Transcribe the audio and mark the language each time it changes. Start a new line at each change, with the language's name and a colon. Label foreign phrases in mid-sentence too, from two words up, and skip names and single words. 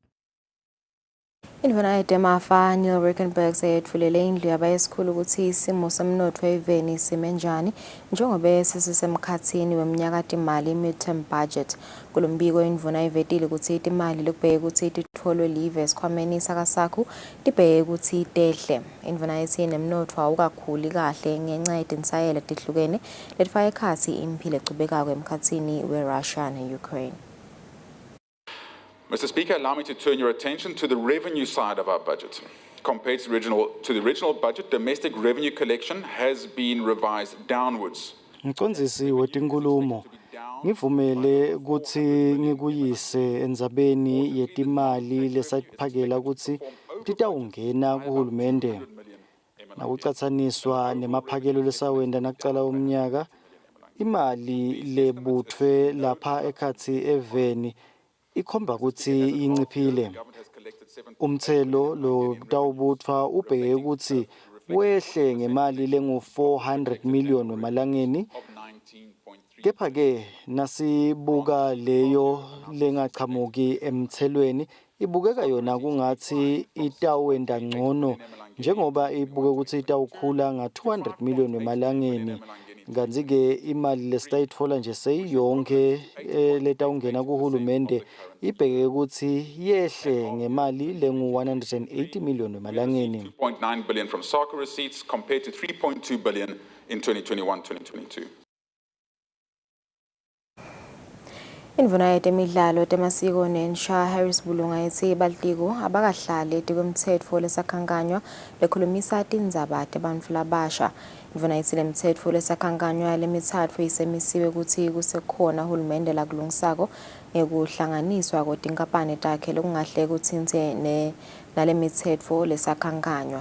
Swati: Indvuna yetemafa Neil Rickenberg seyetfulele indlu yabayesikhulu ukuthi isimo semnotfo eveni simenjani njengobe sesisemkhatsini weminyaka timali
English: midterm budget.
Swati: Kulombiko indvuna ivetile ukuthi timali lokubheka ukuthi titfolwe live esikhwameni sakasakho tibheke ukuthi tehle. Indvuna yethi nemnotfo awukakhuli kahle ngenxa yetinsayela tihlukene letifaka ekhatsi imphilo ecubekako emkhatsini we-Russia ne-Ukraine.
English: Mr. Speaker, allow me to turn your attention to the revenue side of our budget. Compared to the original budget, domestic revenue collection has been revised downwards.
Swati: Mcondzisi wetinkhulumo, ngivumele ukuthi ngikuyise endzabeni yetimali lesatiphakela ukuthi titawungena kuhulumende. Nakucatsaniswa nemaphakelo lesawenda nakucala umnyaka, imali lebutfwe lapha ekhatsi eveni ikhomba ukuthi inciphile. Umthelo lo tawubutfwa ubheke ukuthi wehle ngemali lengu-400 million wemalangeni. Kepha-ke nasibuka leyo lengachamuki emthelweni ibukeka yona kungathi itawenda ngcono njengoba ibuke ukuthi itawukhula nga-200 million wemalangeni. Kanti-ke imali lesitayitfola nje seyiyonke letawungena kuhulumende ibheke ukuthi yehle ngemali lengu-180 million wemalangeni.
English: 2.9 billion from SACA receipts compared to 3.2 billion in 2021-2022.
Swati: Indvuna yetemidlalo temasiko nensha Harris Bulunga yethi baltiko abakahlali etikwemtsetfo lesakhankanywa lekhulumisa tindzaba tebantfu labasha. Indvuna yethi lemtsetfo lesakhankanywa lemithatfu isemisiwe ukuthi kusekhona hulumende lakulungisako ngekuhlanganiswa kwetinkampani takhe lokungahle kutsintse nalemitsetfo lesakhankanywa.